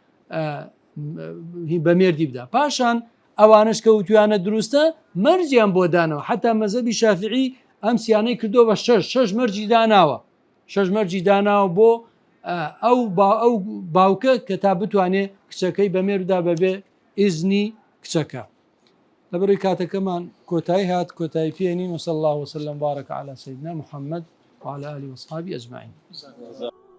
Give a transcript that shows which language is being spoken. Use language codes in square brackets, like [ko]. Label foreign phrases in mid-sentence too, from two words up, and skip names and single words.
[ckb] بە مێردی بدا پاشان ئەوانش کە وتویانە دروستە مەرجیان بۆ دانەوە حتا مەزەبی شافعی ئەم سیانەی کردۆ بە شش مەرجی داناوە شش مەرجی داناوە بۆ ئەو باوکە کە تا بتوانێ کچەکەی بە مێردا بەبێ ئیزنی کچەکە لەبەرەوەی کاتەکەمان کۆتایی هات کۆتایی پێێنین [ar] وصلى الله وسلم بارك على سيدنا محمد وعلى آله وصحبه أجمعين